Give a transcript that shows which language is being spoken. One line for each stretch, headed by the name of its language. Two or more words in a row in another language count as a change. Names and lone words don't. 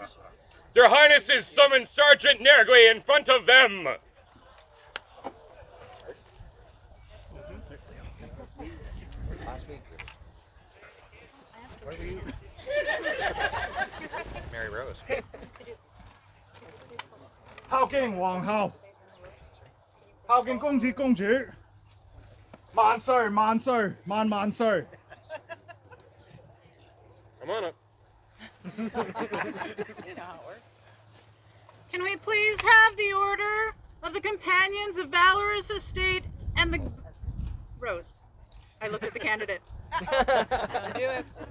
English: Their Highnesses summon Sergeant Nergui in front of them. Last week. Mary Rose.
Chinese: 孝敬皇后，孝敬公子公主，萬歲萬歲萬萬歲！
English: Come on up. Can we please have the order of the Companions of Valorous Estate and the Rose? I looked at the candidate. I'll do it.